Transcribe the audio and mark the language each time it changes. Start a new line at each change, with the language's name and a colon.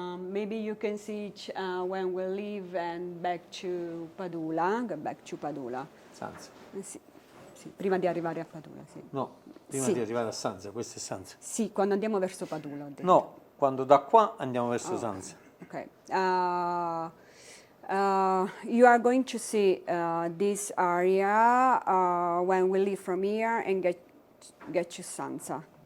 English: Maybe you can see it when we leave and back to Padula, go back to Padula.
Italian: Sanza. Sì, sì, prima di arrivare a Padula, sì. No, prima Sì. di arrivare a Sanza, questo è Sanza. Sì, quando andiamo verso Padula, ho detto. No, quando da qua andiamo verso Oh, Sanza.
English: Okay. You are going to see this area when we leave from here and get to Sanza.